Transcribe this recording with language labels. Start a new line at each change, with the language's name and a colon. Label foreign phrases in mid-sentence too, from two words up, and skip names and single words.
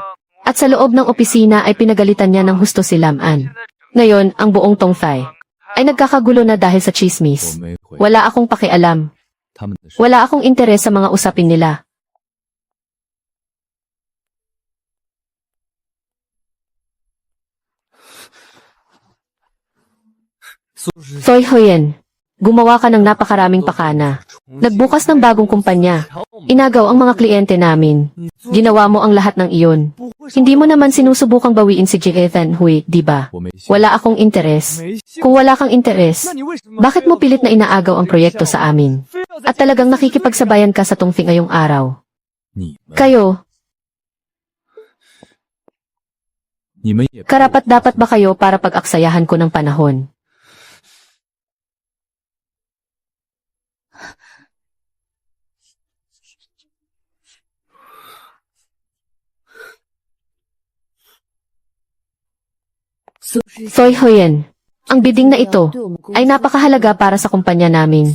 Filipino: At sa loob ng opisina ay pinagalitan niya ng husto si Lam-an. Ngayon, ang buong Tongthai ay nagkakagulo na dahil sa chismis.
Chinese: 我没回
Filipino: Wala akong pakialam.
Chinese: 他们的事。
Filipino: Wala akong interes sa mga usapin nila. Soy Hoyen, gumawa ka ng napakaraming pakana. Nagbukas ng bagong kumpanya. Inagaw ang mga kliyente namin. Ginawa mo ang lahat ng iyon. Hindi mo naman sinusubukang bawiin si Ethan Hui, di ba?
Chinese: 我没兴
Filipino: Wala akong interes. Kung wala kang interes, bakit mo pilit na inaagaw ang proyekto sa amin? At talagang nakikipagsabayan ka sa tungfi ngayong araw.
Chinese: 你们，
Filipino: Kayo,
Chinese: 你们也
Filipino: karapat-dapat ba kayo para pag-aksayahan ko ng panahon? Soy Hoyen, ang bidding na ito ay napakahalaga para sa kumpanya namin.